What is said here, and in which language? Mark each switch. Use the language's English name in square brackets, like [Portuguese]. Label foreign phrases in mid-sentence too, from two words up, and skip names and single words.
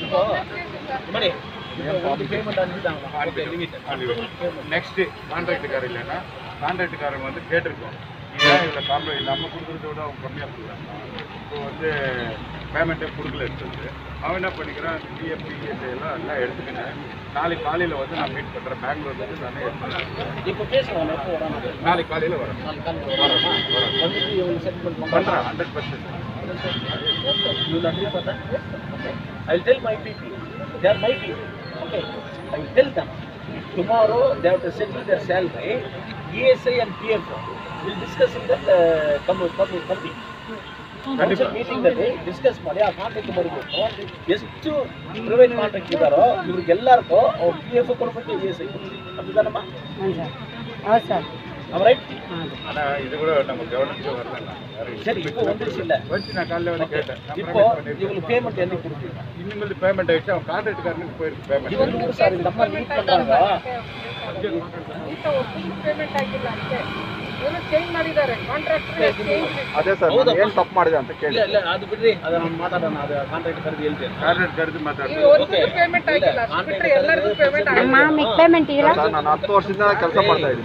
[Tamil] நெக்ஸ்ட்டு கான்ட்ராக்டுக்காரர் இல்லைன்னா கான்ட்ராக்டுக்காரங்க வந்து கேட்டிருக்கோம், ஏன் இவ்வளோ கான்ட்ராக்ட் நம்ம கொடுக்குறத விட அவங்க கம்மியாக கொடுக்குறாங்க. இப்போ வந்து பேமெண்ட்டே கொடுக்கல எடுத்தது. அவன் என்ன பண்ணிக்கிறான், PF ESI எல்லாம் எடுத்துக்கிட்டேன். நாளைக்கு காலையில் வந்து நான் மீட் பண்ணுறேன். பெங்களூர் வந்து நானே எடுத்துக்கிறேன். இப்போ பேசுகிறேன், நாளைக்கு காலையில் வரேன். பண்ணுறேன் 100%. [English] You will agree for that? Okay. I will tell my people. They are my people. Okay. I will tell them. Tomorrow they have to settle their salary. ESI and PF will discuss in that committee. Council meeting that discuss [Kannada] ಮಾಡಿ ಆ ಕಾಂಟ್ರಾಕ್ಟ್ ಬರಬೇಕು. ಎಷ್ಟು ಪ್ರೈವೇಟ್ ಕಾಂಟ್ರಾಕ್ಟ್ ಇದ್ದಾರೋ ಇವ್ರಿಗೆಲ್ಲರಿಗೂ ಅವ್ರು PF ಕೊಡಬೇಕು, ESI அப்படிதானம்மா? ಹೌದು ಸರ್. ರೈಟ್. [Tamil] ஆனால் இது கூட நம்ம கவர்மெண்ட்டுக்கு வரல. சரி, இப்போ வந்துருச்சு இல்லை வச்சு நான் காலையில் வந்து கேட்டேன். இப்போ இவங்களுக்கு பேமெண்ட் என்னைக்கு கொடுப்பீங்க? இனிமேல் பேமெண்ட் ஆகிடுச்சு. அவன் கான்ட்ராக்டுக்காரனுக்கு போயிருக்கு பேமெண்ட். இவங்க சார் இந்த அம்மா லீட் பண்ணுறாங்க. [Kannada] ಪೇಮೆಂಟ್ ಆಗಿಲ್ಲ ಅಂತೆ. ಏನು ಚೇಂಜ್ ಮಾಡಿದ್ದಾರೆ ಕಾಂಟ್ರಾಕ್ಟರ್ ಚೇಂಜ್. ಅದೇ ಸರ್ ಏನು ತಪ್ಪು ಮಾಡಿದೆ ಅಂತ ಕೇಳಿ. ಇಲ್ಲ ಅದು ಬಿಡ್ರಿ, ಅದನ್ನ ಮಾತಾಡೋಣ. ಅದು ಕಾಂಟ್ರಾಕ್ಟ್ ಕರೆದು ಹೇಳ್ತೇನೆ. ಕಾಂಟ್ರಾಕ್ಟ್ ಕರೆದು ಮಾತಾಡ್ತೀನಿ. ಪೇಮೆಂಟ್ ಆಗಿಲ್ಲ, ಬಿಟ್ಟರೆ ಎಲ್ಲರಿಗೂ ಪೇಮೆಂಟ್ ಆಗಿಲ್ಲ. ಮಾಮಿಗೆ ಪೇಮೆಂಟ್ ಇಲ್ಲ ಸರ್ ನಾನು 10 ವರ್ಷದಿಂದ ಕೆಲಸ ಮಾಡ್ತಾ ಇದ್ದೀನಿ.